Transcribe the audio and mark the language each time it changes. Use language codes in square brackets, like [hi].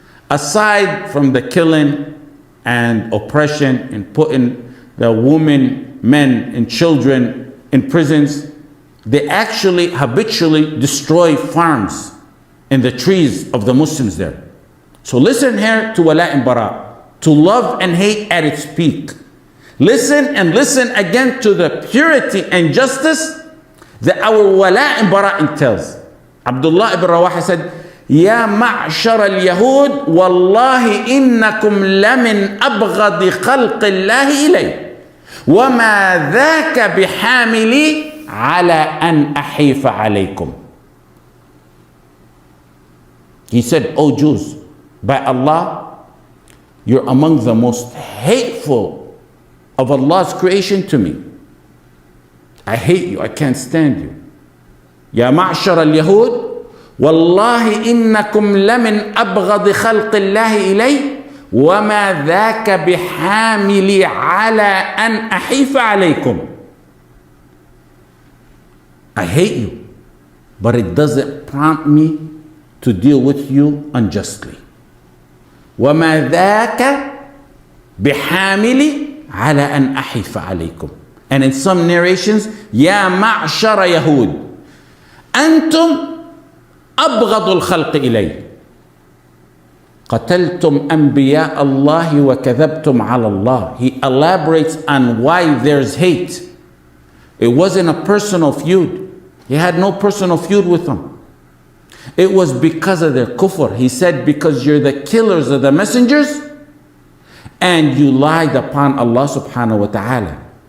[en] Aside from the killing and oppression and putting the women, men, and children in prisons, they actually habitually destroy farms and the trees of the Muslims there. So listen here to Walaa and Baraa, to love and hate at its peak. Listen and listen again to the purity and justice that our Walaa and Baraa entails. Abdullah ibn Rawaha said, [ar] يا معشر اليهود والله إنكم لمن أبغض خلق الله إلي وما ذاك بحاملي على أن أحيف عليكم. [en] He said, O Jews, by Allah, you're among the most hateful of Allah's creation to me. I hate you, I can't stand you. [ar] يا معشر اليهود والله إنكم لمن أبغض خلق الله إلي وما ذاك بحاملي على أن أحيف عليكم. [en] I hate you, but it doesn't prompt me to deal with you unjustly. [ar] وما ذاك بحاملي على أن أحيف عليكم. [en] And in some narrations, [ar] يا معشر يهود أنتم أبغض الخلق إلي قتلتم أنبياء الله وكذبتم على الله. [en] He elaborates on why there's hate. It wasn't a personal feud. He had no personal feud with them. It was because of their kufr. He said, because you're the killers of the messengers and you lied upon Allah subhanahu wa ta'ala.